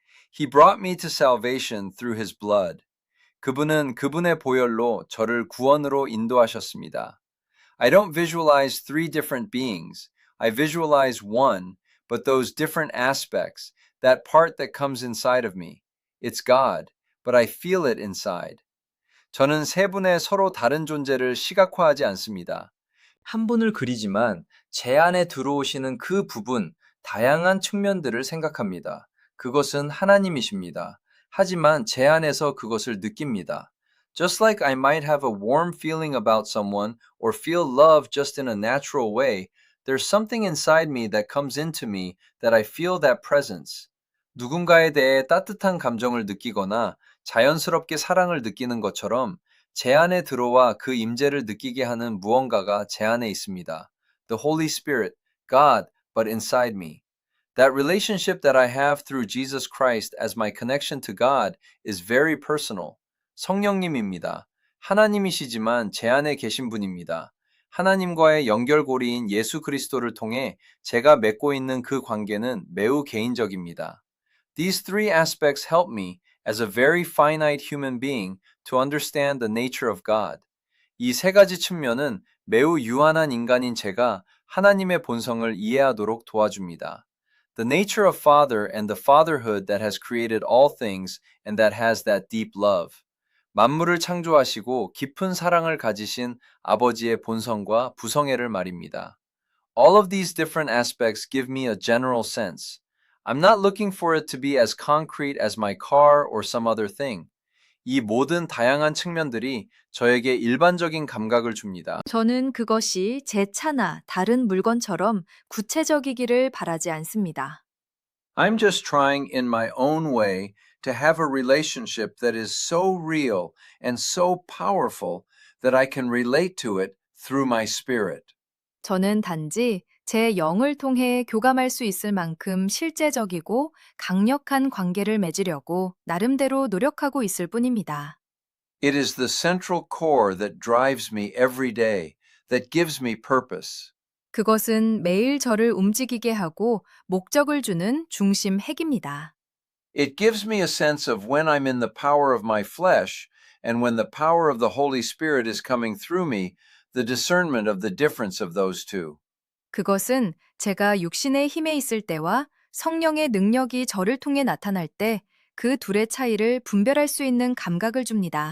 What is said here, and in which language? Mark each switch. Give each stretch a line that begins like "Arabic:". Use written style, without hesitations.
English: He brought me to salvation through his blood.
Korean: 그분은 그분의 보혈로 저를 구원으로 인도하셨습니다.
English: I don't visualize three different beings. I visualize one, but those different aspects, that part that comes inside of me. It's God, but I feel it inside.
Korean: 저는 세 분의 서로 다른 존재를 시각화하지 않습니다. 한 분을 그리지만 제 안에 들어오시는 그 부분, 다양한 측면들을 생각합니다. 그것은 하나님이십니다. 하지만 제 안에서 그것을 느낍니다.
English: Just like I might have a warm feeling about someone or feel love just in a natural way, there's something inside me that comes into me that I feel that presence.
Korean: 누군가에 대해 따뜻한 감정을 느끼거나 자연스럽게 사랑을 느끼는 것처럼 제 안에 들어와 그 임재를 느끼게 하는 무언가가 제 안에 있습니다.
English: The Holy Spirit, God, but inside me. That relationship that I have through Jesus Christ as my connection to God is very personal.
Korean: 성령님입니다. 하나님이시지만 제 안에 계신 분입니다. 하나님과의 연결고리인 예수 그리스도를 통해 제가 맺고 있는 그 관계는 매우 개인적입니다.
English: These three aspects help me, as a very finite human being, to understand the nature of God.
Korean: 이 세 가지 측면은 매우 유한한 인간인 제가 하나님의 본성을 이해하도록 도와줍니다.
English: The nature of Father and the fatherhood that has created all things and that has that deep love.
Korean: 만물을 창조하시고 깊은 사랑을 가지신 아버지의 본성과 부성애를 말입니다.
English: All of these different aspects give me a general sense. I'm not looking for it to be as concrete as my car or some other thing.
Korean: 이 모든 다양한 측면들이 저에게 일반적인 감각을 줍니다. 저는 그것이 제 차나 다른 물건처럼 구체적이기를 바라지 않습니다.
English: I'm just trying in my own way to have a relationship that is so real and so powerful that I can relate to it through my spirit.
Korean: 저는 단지 제 영을 통해 교감할 수 있을 만큼 실제적이고 강력한 관계를 맺으려고 나름대로 노력하고 있을 뿐입니다.
English: It is the central core that drives me every day, that gives me purpose.
Korean: 그것은 매일 저를 움직이게 하고 목적을 주는 중심 핵입니다.
English: It gives me a sense of when I'm in the power of my flesh and when the power of the Holy Spirit is coming through me, the discernment of the difference of those two.
Korean: 그것은 제가 육신의 힘에 있을 때와 성령의 능력이 저를 통해 나타날 때 그 둘의 차이를 분별할 수 있는 감각을 줍니다.